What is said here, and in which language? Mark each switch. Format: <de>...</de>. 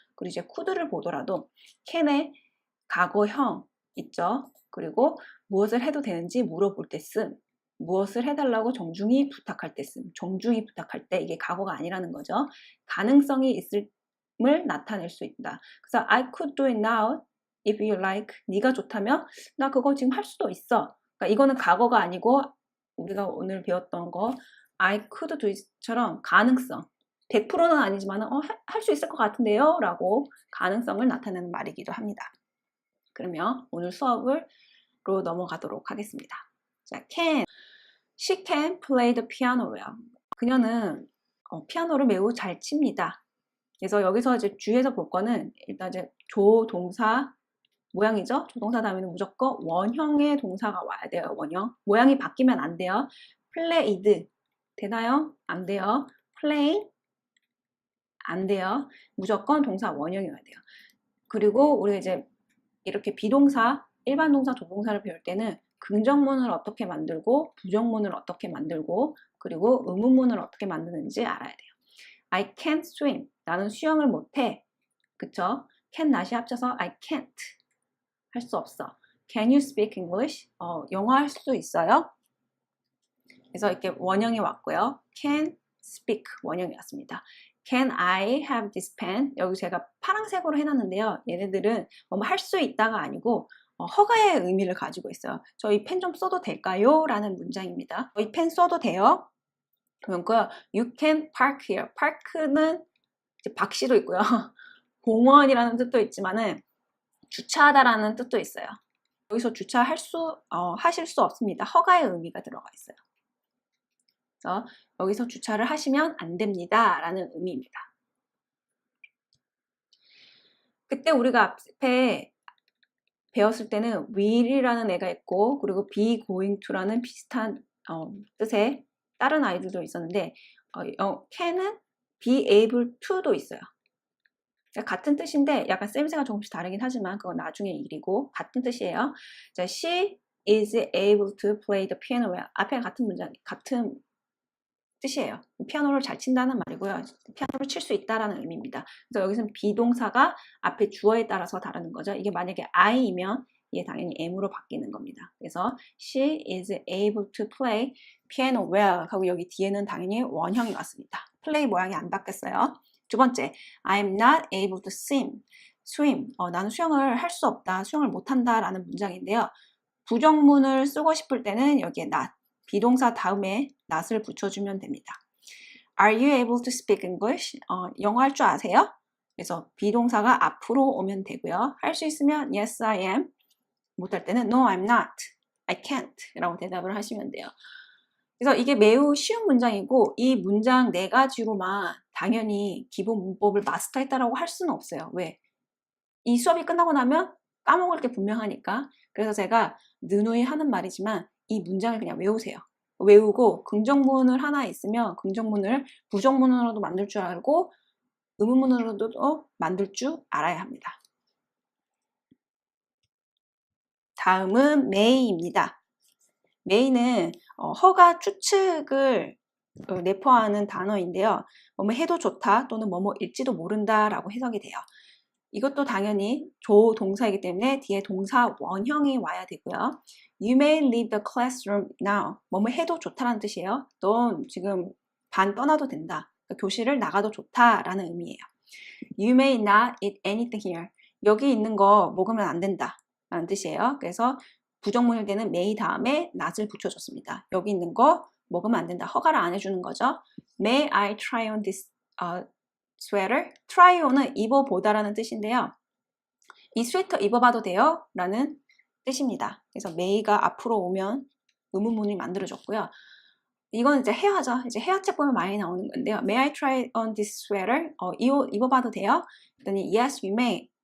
<ko>그리고 이제 could를 보더라도 can의 과거형 있죠. 그리고 무엇을 해도 되는지 물어볼 때 쓴, 무엇을 해달라고 정중히 부탁할 때 쓴, 정중히 부탁할 때 이게 과거가 아니라는 거죠. 가능성이 있음을 나타낼 수 있다.</ko> <en>그래서 I could do it now if you like.</en> <ko>네가 좋다면 나 그거 지금 할 수도 있어. 그러니까 이거는 과거가 아니고 우리가 오늘 배웠던 거 I could do it처럼 가능성 100%는 아니지만 할 수 있을 것 같은데요 라고 가능성을 나타내는 말이기도 합니다. 그러면 오늘 수업으로 넘어가도록 하겠습니다.</ko> <en>자, she can play the piano well.</en> <ko>그녀는 피아노를 매우 잘 칩니다. 그래서 여기서 이제 주의해서 볼 거는 일단 이제 조동사 모양이죠. 조동사 다음에는 무조건 원형의 동사가 와야 돼요. 원형. 모양이 바뀌면 안 돼요. played 되나요? 안 돼요. play 안 돼요. 무조건 동사 원형이 와야 돼요. 그리고 우리 이제 이렇게 비동사, 일반 동사, 조동사를 배울 때는 긍정문을 어떻게 만들고 부정문을 어떻게 만들고 그리고 의문문을 어떻게 만드는지 알아야 돼요.</ko> <en>I can't swim.</en> <ko>나는 수영을 못해. 그쵸? can not이 합쳐서 I can't. 할 수 없어.</ko> <en>Can you speak English?</en> <ko>영어 할 수 있어요? 그래서 이렇게 원형이 왔고요. Can speak 원형이 왔습니다.</ko> <en>Can I have this pen?</en> <ko>여기 제가 파란색으로 해놨는데요. 얘네들은 할 수 있다가 아니고 허가의 의미를 가지고 있어요. 저 이 펜 좀 써도 될까요? 라는 문장입니다. 이 펜 써도 돼요?</ko> <en>그러면 You can park here.</en> <ko>park는 이제 박씨도 있고요. 공원이라는 뜻도 있지만은 주차하다라는 뜻도 있어요. 여기서 하실 수 없습니다. 허가의 의미가 들어가 있어요. 그래서 여기서 주차를 하시면 안 됩니다 라는 의미입니다. 그때 우리가 앞에 배웠을 때는 will이라는 애가 있고 그리고 be going to라는 비슷한 뜻의 다른 아이들도 있었는데 can은 be able to도 있어요. 같은 뜻인데 약간 쓰임새가 조금씩 다르긴 하지만 그건 나중에 일이고 같은 뜻이에요.</ko> <en>자, she is able to play the piano well.</en> <ko>앞에 같은 뜻이에요. 피아노를 잘 친다는 말이고요. 피아노를 칠 수 있다라는 의미입니다. 그래서 여기서는 비동사가 앞에 주어에 따라서 다르는 거죠. 이게 만약에 I이면 이게 당연히 M으로 바뀌는 겁니다. 그래서</ko> <en>she is able to play piano well</en> <ko>하고 여기 뒤에는 당연히 원형이 왔습니다. play 모양이 안 바뀌었어요.</ko> <en>두 번째, I'm not able to swim.</en> <ko>나는 수영을 할 수 없다, 수영을 못한다 라는 문장인데요. 부정문을 쓰고 싶을 때는 여기에 not, 비동사 다음에 not을 붙여주면 됩니다.</ko> <en>Are you able to speak English?</en> <ko>영어 할 줄 아세요? 그래서 비동사가 앞으로 오면 되고요. 할 수 있으면 yes, I am.</ko> <en>못할 때는 no, I'm not. I can't.</en> <ko>라고 대답을 하시면 돼요. 그래서 이게 매우 쉬운 문장이고 이 문장 4가지로만 당연히 기본 문법을 마스터했다라고 할 수는 없어요. 왜? 이 수업이 끝나고 나면 까먹을 게 분명하니까. 그래서 제가 누누이 하는 말이지만 이 문장을 그냥 외우세요. 외우고 긍정문을 하나 있으면 긍정문을 부정문으로도 만들 줄 알고 의문문으로도 만들 줄 알아야 합니다. 다음은 may입니다. may는 허가 추측을 내포하는 단어인데요. 뭐뭐 해도 좋다 또는 뭐뭐일지도 모른다 라고 해석이 돼요. 이것도 당연히 조동사이기 때문에 뒤에 동사 원형이 와야 되고요.</ko> <en>You may leave the classroom now.</en> <ko>뭐뭐 해도 좋다라는 뜻이에요. 넌 지금 반 떠나도 된다. 그러니까 교실을 나가도 좋다라는 의미예요.</ko> <en>You may not eat anything here.</en> <ko>여기 있는 거 먹으면 안 된다 라는 뜻이에요. 그래서 부정문일 때는 may 다음에 not을 붙여줬습니다. 여기 있는 거 먹으면 안 된다. 허가를 안 해주는 거죠.</ko> <en>May I try on this sweater?</en> <ko>try on은 입어보다라는 뜻인데요. 이 스웨터 입어봐도 돼요? 라는 뜻입니다. 그래서 may가 앞으로 오면 의문문이 만들어졌고요. 이건 이제 헤어죠. 이제 헤어책 보면 많이 나오는 건데요.</ko> <en>May I try on this sweater?</en> <ko>입어봐도 돼요? 그랬더니</ko> <en>yes, you may.</en>